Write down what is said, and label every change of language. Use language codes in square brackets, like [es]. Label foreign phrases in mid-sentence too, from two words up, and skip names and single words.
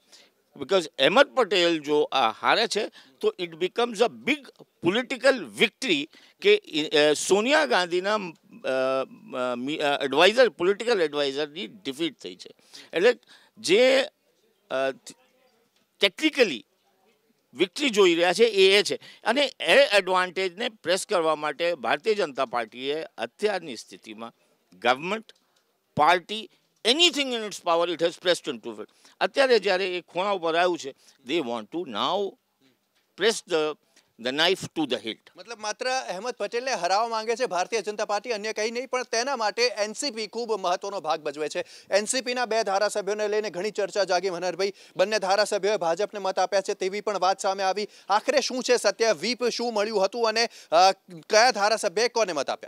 [gu] બિકોઝ અહેમદ પટેલ જો આ હારે છે તો [en] it becomes a big political victory [gu] કે સોનિયા ગાંધીના [en] political adviserની [gu] ડિફીટ થઈ છે. એટલે જે ટેકનિકલી વિક્ટરી જોઈ રહ્યા છે એ છે. અને એ એડવાન્ટેજને પ્રેસ કરવા માટે ભારતીય જનતા પાર્ટીએ અત્યારની સ્થિતિમાં ગવર્મેન્ટ, પાર્ટી, [en] anything in its power it has pressed into it. [gu] અત્યારે જ્યારે એ ખૂણા ઉપર આવ્યું છે, [en] they want to now press the knife to the hilt. [gu] મતલબ માત્ર અહેમદ પટેલને હરાવવા માંગે છે ભારતીય જનતા પાર્ટી, અન્ય કંઈ નહીં. પણ તેના માટે એનસીપી ખૂબ મહત્વનો ભાગ ભજવે છે. એનસીપીના બે ધારાસભ્યોને લઈને ઘણી ચર્ચા જાગી. મનહરભાઈ, બંને ધારાસભ્યોએ ભાજપને મત આપ્યા છે તેવી પણ વાત સામે આવી. આખરે શું છે સત્ય? વ્હીપ શું મળ્યું હતું અને કયા ધારાસભ્યએ કોને મત આપ્યા?